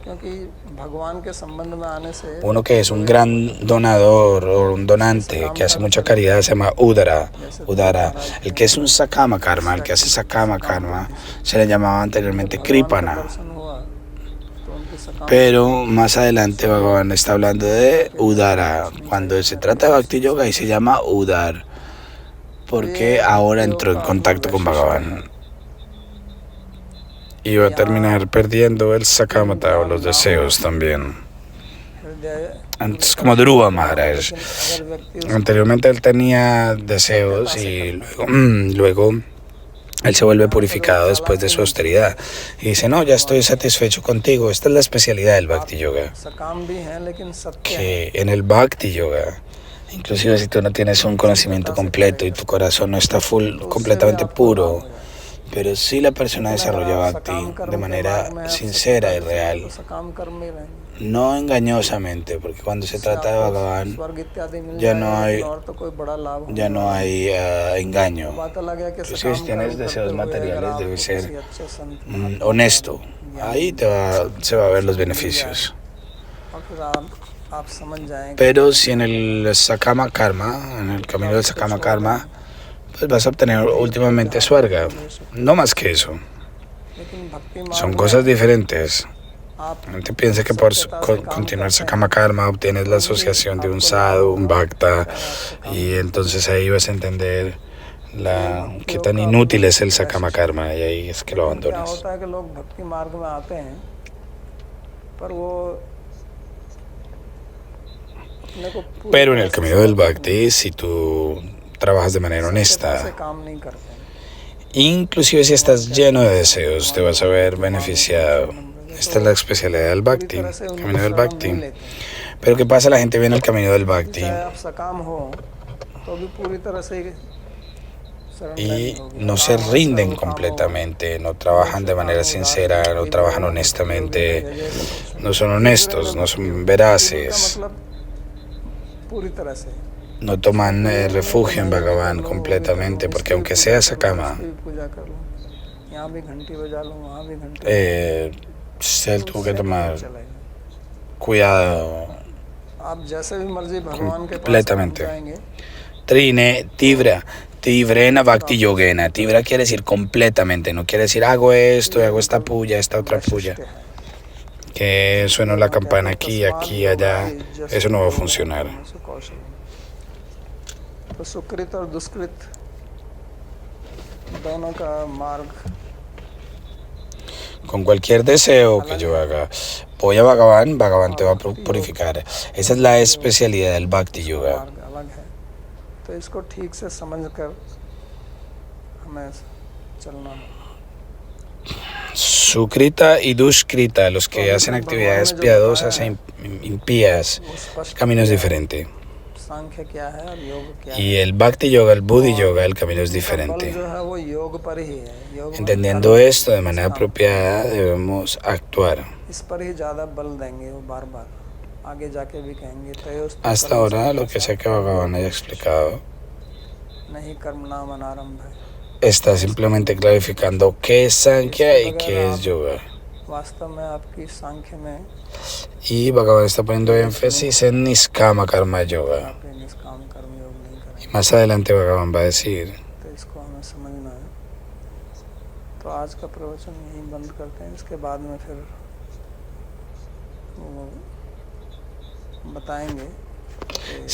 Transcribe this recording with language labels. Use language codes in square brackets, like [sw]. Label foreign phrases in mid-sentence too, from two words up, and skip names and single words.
[hi] क्योंकि भगवान के संबंध में आने से [es] Uno que es un gran donador o un donante que hace mucha caridad se llama Udara. Udara. El que es un Sakama Karma, el que hace Sakama Karma, se le llamaba anteriormente Kripana. [hi] दर्शन हुआ तो उनके सकाम [es] Pero más adelante Bhagavan está hablando de Udara. Cuando se trata de Bhakti Yoga y se llama Udar, porque ahora entró en contacto con Bhagavan. Y va a terminar perdiendo el Sakamata o los deseos también. [hi] हृदय. [es] Antes como Dhruva Maharaj. [hi] अगर व्यक्ति [es] Anteriormente él tenía deseos y luego él se vuelve purificado después de su austeridad. Y dice, no, ya estoy satisfecho contigo. Esta es la especialidad del Bhakti Yoga. [hi] सकाम भी हैं लेकिन सत्य है. [es] Que en el Bhakti Yoga, inclusive si tú no tienes un conocimiento completo y tu corazón no está completamente puro, pero si la persona desarrolla Bhakti de manera sincera y real, [hi] तो सकाम कर्म में रहेंगे. [es] no engañosamente, porque cuando se trata de Bhagavan [hi] स्वर्ग इत्यादि मिल [es] ya no hay, [hi] और तो कोई बड़ा लाभ हो. [es] ya no hay engaño. [hi] बात अलग है कि [es] Inclusive si tienes deseos materiales debe ser [hi] अच्छे संत [es] honesto. Ahí se va a ver los beneficios. [hi] और फिर आप समझ जाएंगे. [es] Pero si en el Sakama Karma, en el camino del Sakama Karma, pues vas a obtener últimamente Swarga. No más que eso. [hi] लेकिन भक्ति [es] Son [hi] मार्ग [es] cosas diferentes. [hi] आप [es] La gente piensa que por continuar Sakama Karma obtienes la asociación de un sadhu, un bhakta, y entonces ahí vas a entender qué tan inútil es el Sakama Karma, y ahí es que lo [hi] क्या [es] abandonas. [hi] होता है कि लोग भक्ति मार्ग में आते हैं पर वो अपने को पूरी [es] Pero en el [hi] तरह से [es] camino del Bhakti, si tú trabajas de manera [hi] से [es] honesta, [hi] काम नहीं करते हैं. [es] inclusive si estás lleno de deseos, te vas a ver beneficiado. Esta es la especialidad del Bhakti, el camino del Bhakti. Pero ¿qué pasa? La gente viene al camino del Bhakti [hi] चाहे आप सकाम हो तो भी पूरी तरह से [es] y no se rinden completamente, no trabajan de manera sincera, no trabajan honestamente, no son honestos, no son veraces, [hi] मतलब पूरी तरह से [es] no toman refugio en Bhagavan completamente, porque aunque sea Sakama, [hi] पूजा कर लो, यहाँ भी घंटी बजा लो, वहाँ भी घंटी [es] él tuvo que tomar cuidado [hi] आप जैसे भी मर्जी भगवान के पास [es] completamente. [hi] जाएंगे, [sa] Trine, Tibra, Tivrena, Bhakti Yogena. [es] Tibra quiere decir completamente, no quiere decir hago esto, hago esta puya, esta otra puya. [hi] वैशिष्ट्य है। [es] Que suena la campana aquí, aquí, allá. Eso no va a funcionar. [hi] तो सुकृत और दुष्कृत दोनों का मार्ग [es] Con cualquier deseo que yo haga, voy a Bhagavan, Bhagavan te va a purificar. Esa es la especialidad del Bhakti Yoga. [hi] मार्ग अलग है, तो इसको ठीक से समझकर हमें चलना है। [es] Sukrita y Dushkrita, los que hacen actividades piadosas e impías, el camino es diferente. [hi] सांख्य क्या है और योग क्या है, [es] Y el Bhakti Yoga, el Buddhi Yoga, el camino es diferente. [hi] जो है वो योग पर ही है। योग में [es] Entendiendo esto de manera apropiada, debemos actuar. [hi] इस पर ही ज़्यादा बल देंगे, वो बार बार आगे जाके भी कहेंगे तयोस्तु [es] Hasta ahora, lo que sea que Bhagavan haya explicado, [hi] नहीं कर्म नाम अनारंभ है। [es] está simplemente clarificando qué es Sankhya y qué es Yoga. [hi] वास्तव में आपकी सांख्य में [es] Y Bhagavan está poniendo énfasis en Niskama Karma Yoga. [hi] आप ये निष्काम कर्म योग नहीं करेंगे, [es] Y más adelante Bhagavan va a decir, [hi] तो इसको हमें समझना है। तो आज का प्रवचन यहीं बंद करते हैं, इसके बाद में फिर वो बताएंगे कि